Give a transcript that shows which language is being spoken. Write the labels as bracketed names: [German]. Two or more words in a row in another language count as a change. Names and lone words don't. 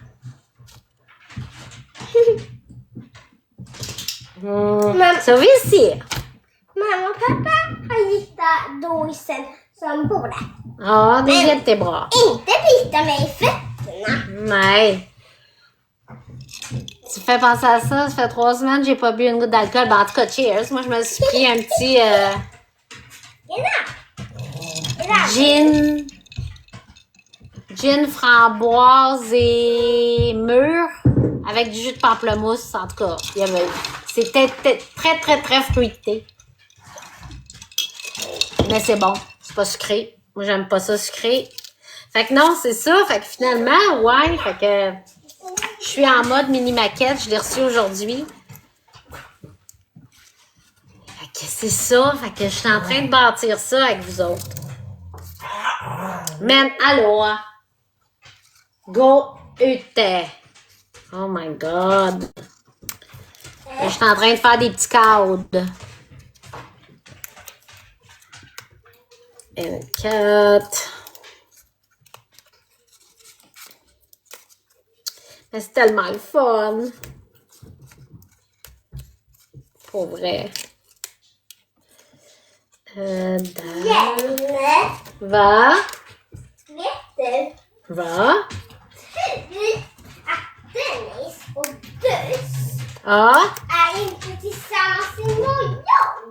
[Swedish] Så vi ser. Mamma och pappa har hittat doisen som bor där. Ja, det är jättebra. Inte bita mig i fötterna. Nej. [French] Ça fait penser à ça. Ça fait 3 semaines que j'ai pas bu une goutte d'alcool. Ben, en tout cas, cheers. Moi, je me suis pris un petit gin framboise et mûr avec du jus de pamplemousse. En tout cas, c'était très, très, très fruité. Mais c'est bon. C'est pas sucré. Moi, j'aime pas ça sucré. Fait que non, c'est ça. Fait que finalement, ouais. Fait que je suis en mode mini maquette. Je l'ai reçu aujourd'hui. Fait que c'est ça. Fait que je suis en train de bâtir ça avec vous autres. [Swedish] Men hallå! Gå ute! [English] Oh my god! [French] Je suis en train de faire des petits codes. Une cut. Mais c'est tellement le fun. Pour vrai. [Swedish] Där. Jenny, Va? vet du Va? att Dennis och Dus Ja? är inte tillsammans imorgon?